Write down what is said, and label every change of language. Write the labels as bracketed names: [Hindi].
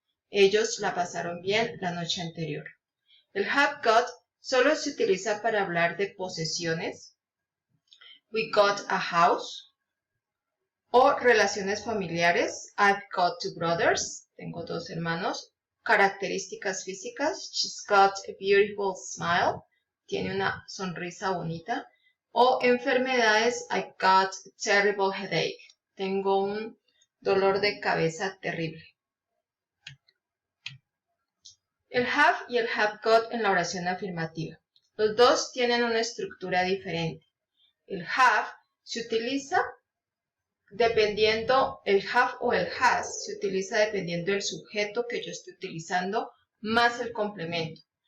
[Spanish] Ellos la pasaron bien la noche anterior. El have got solo se utiliza para hablar de posesiones. [English] We got a house. [Spanish] O relaciones familiares. [English] I've got two brothers. [Spanish] Tengo dos hermanos. Características físicas. [English] She's got a beautiful smile. [Spanish] Tiene una sonrisa bonita. O enfermedades. [English] I've got a terrible headache. [Spanish] Tengo un dolor de cabeza terrible. El have y el have got en la oración afirmativa. Los dos tienen una estructura diferente. El have se utiliza dependiendo, el have o el has se utiliza dependiendo del sujeto que yo esté utilizando más el complemento.